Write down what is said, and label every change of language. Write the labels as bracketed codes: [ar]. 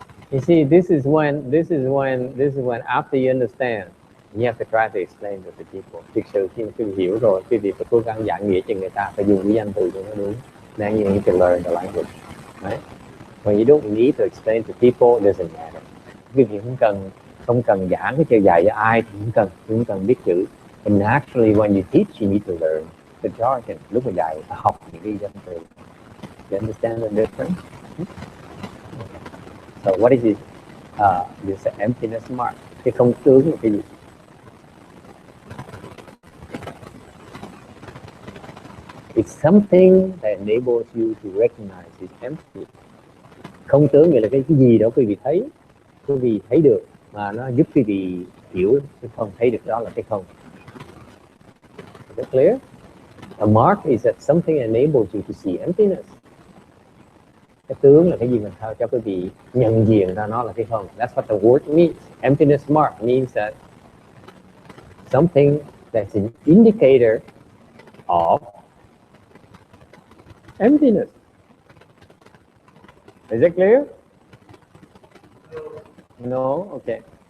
[en] You see, this is when after you understand, you have to try to explain to the people. [vi] Thực sự khi mà quý vị hiểu rồi, quý vị phải cố gắng giải nghĩa cho người ta, phải dùng cái danh từ cho nó đúng. [en] Then you need to learn the language, right? When you don't need to explain to people, it doesn't matter. [vi] Quý vị không cần giảng cái dạy cho ai thì không cần biết chữ. [en] But naturally, when you teach, you need to learn the jargon. [vi] Lúc mà dạy, học những cái danh từ. [en] You understand the difference? So what is it? This emptiness mark. [vi] Cái không tướng là cái gì? [en] It's something that enables you to recognize it's empty. [vi] Không tướng nghĩa là cái gì đó quý vị thấy được mà nó giúp quý vị hiểu cái không, thấy được đó là cái không. [en] Is that clear? A mark is that something enables you to see emptiness. [vi] Cái tướng là cái gì mình sao cho quý vị nhận diện ra nó là cái không. [en] That's what the word means. Emptiness mark means that something that's an indicator of emptiness. Is it clear? No? Okay.